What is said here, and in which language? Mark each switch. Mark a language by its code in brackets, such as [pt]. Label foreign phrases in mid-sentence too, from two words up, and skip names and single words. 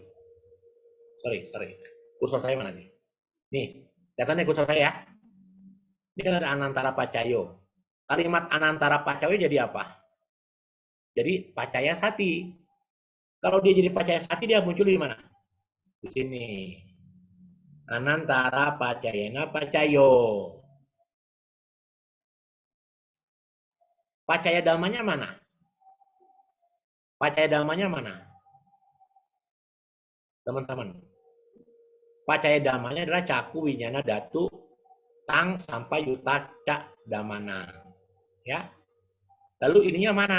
[id] Sorry. Kursor saya mana nih? Nih, lihat kursor saya ya. Ini kan ada [pi] Anantara Pacayo. [id] Kalimat [pi] Anantara Pacayo [id] jadi apa? Jadi [pi] Pacaya Sati. [id] Kalau dia jadi [pi] Pacaya Sati, [id] dia muncul di mana? Di sini. [pi] Anantara Pacayana Pacayo. Pacaya damanya [id] mana? [pi] Pacaya damanya [id] mana? Teman-teman. [pi] Pacaya damanya [id] adalah [pi] Caku Winyana Datu Tang [id] sampai [pi] Yuta Cak Damana. [id] Ya. Lalu ininya mana?